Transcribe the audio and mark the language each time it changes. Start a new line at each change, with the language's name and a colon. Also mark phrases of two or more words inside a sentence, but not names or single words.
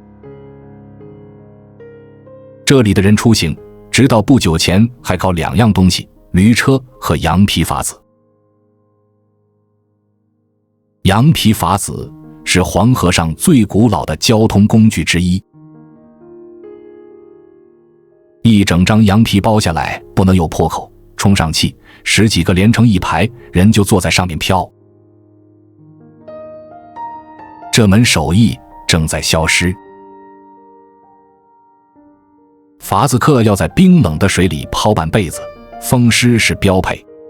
Chinese: 這裡的人出行，直到不久前還靠2樣東西：驢車和羊皮筏子。羊皮筏子是黃河上最古老的交通工具之一。一整张羊皮包下来，不能有破口，充上气，10 幾個連成一排，人就坐在上面飄。這門手藝正在消失。筏子客要在冰冷的水裡拋半輩子，風濕是標配。